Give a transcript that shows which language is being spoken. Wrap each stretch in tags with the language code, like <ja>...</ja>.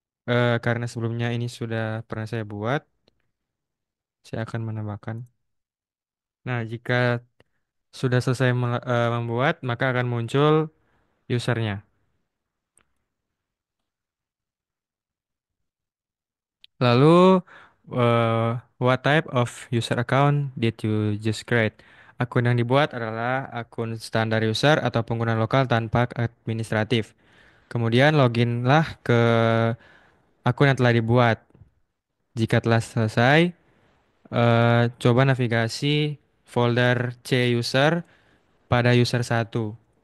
<id>Eh, karena sebelumnya ini sudah pernah saya buat, saya akan menambahkan. Nah, jika sudah selesai membuat, maka akan muncul usernya.</id> <en>Lalu, what type of user account did you just create?</en> <id>Akun yang dibuat adalah akun standar user atau pengguna lokal tanpa administratif. Kemudian loginlah ke akun yang telah dibuat. Jika telah selesai, coba navigasi folder C user pada user satu.</id>